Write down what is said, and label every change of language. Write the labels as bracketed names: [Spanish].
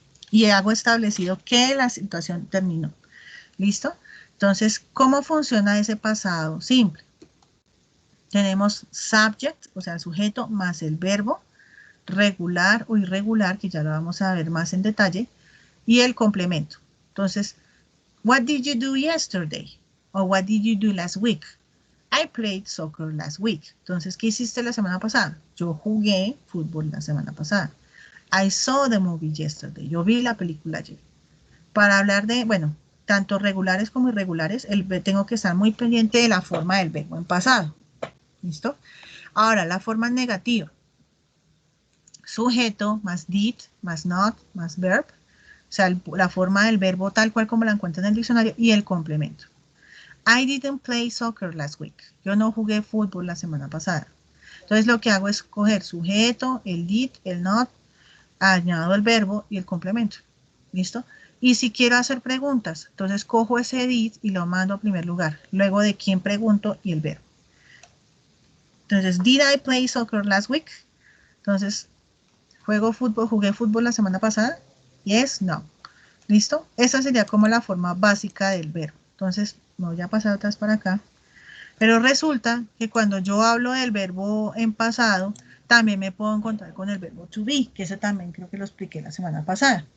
[Spanish] Y hago establecido que la situación terminó. ¿Listo? Entonces, ¿cómo funciona ese pasado simple? Tenemos subject, o sea, el sujeto, más el verbo, regular o irregular, que ya lo vamos a ver más en detalle, y el complemento. [English] Entonces, what did you do yesterday? O what did you do last week? I played soccer last week. [Spanish] Entonces, ¿qué hiciste la semana pasada? Yo jugué fútbol la semana pasada. [English] I saw the movie yesterday. [Spanish] Yo vi la película ayer. Para hablar de, bueno, tanto regulares como irregulares, tengo que estar muy pendiente de la forma del verbo en pasado. ¿Listo? Ahora, la forma negativa. Sujeto más did, más not, más verb. O sea, la forma del verbo tal cual como la encuentran en el diccionario y el complemento. [English] I didn't play soccer last week. [Spanish] Yo no jugué fútbol la semana pasada. Entonces, lo que hago es coger sujeto, el did, el not, añado el verbo y el complemento. ¿Listo? Y si quiero hacer preguntas, entonces cojo ese did y lo mando a primer lugar. Luego de quién pregunto y el verbo. [English] Entonces, did I play soccer last week? [Spanish] Entonces, jugué fútbol la semana pasada. Yes, no. ¿Listo? Esa sería como la forma básica del verbo. Entonces, me voy a pasar atrás para acá. Pero resulta que cuando yo hablo del verbo en pasado, también me puedo encontrar con el verbo to be, que eso también creo que lo expliqué la semana pasada.